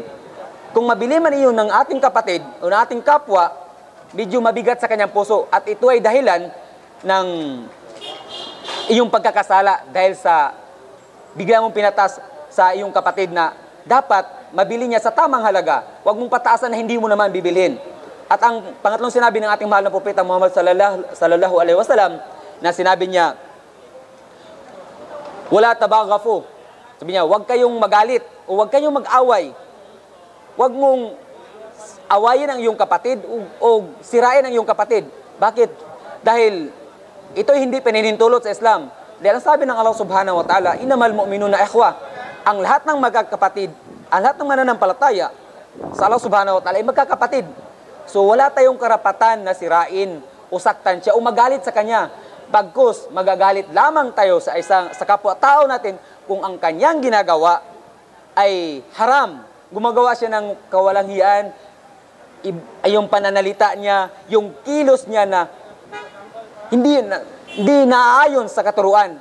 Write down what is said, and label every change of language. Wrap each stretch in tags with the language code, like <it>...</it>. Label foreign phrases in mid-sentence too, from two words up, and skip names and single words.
<tl>Kung mabili man iyon ng ating kapatid o ng ating kapwa, medyo mabigat sa kanyang puso at ito ay dahilan ng iyong pagkakasala dahil sa bigla mong pinatas sa iyong kapatid na dapat mabili niya sa tamang halaga. Huwag mong pataasan na hindi mo naman bibilhin. At ang pangatlong sinabi ng ating mahal na propeta Muhammad</tl> <ar>صلى الله عليه وسلم</ar> <tl>na sinabi niya,</tl> <ar>ولا تباغضوا.</ar> <tl>Sabi niya, huwag kayong magalit o huwag kayong mag-away. Huwag mong awayin ang iyong kapatid o sirain ang iyong kapatid. Bakit? Dahil ito'y hindi pinahintulot sa Islam. Dahil ang sabi ng Allah</tl> <ar>سبحانه وتعالى, إنما المؤمنون إخوة.</ar> <tl>Ang lahat ng magkakapatid, ang lahat ng mananampalataya sa Allah</tl> <ar>سبحانه وتعالى</ar> <tl>ay magkakapatid. So wala tayong karapatan na sirain o saktan siya o magalit sa kanya. Bagkus, magagalit lamang tayo sa kapwa-tao natin kung ang kanyang ginagawa ay haram. Gumagawa siya ng kawalang hiyaan, yung pananalita niya, yung kilos niya na hindi naaayon sa katuruan.</tl>